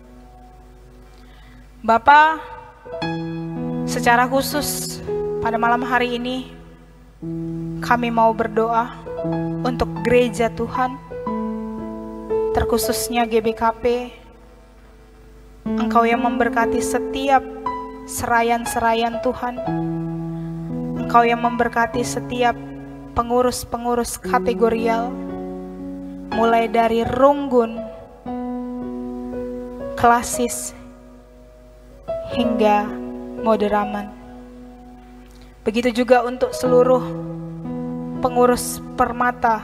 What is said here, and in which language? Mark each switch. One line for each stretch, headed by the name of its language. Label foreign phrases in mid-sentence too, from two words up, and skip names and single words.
Indonesian: Bapa, secara khusus pada malam hari ini kami mau berdoa untuk gereja Tuhan, terkhususnya GBKP. Engkau yang memberkati setiap serayan-serayan Tuhan. Engkau yang memberkati setiap pengurus-pengurus kategorial, mulai dari runggun, klasis, hingga moderaman. Begitu juga untuk seluruh pengurus Permata.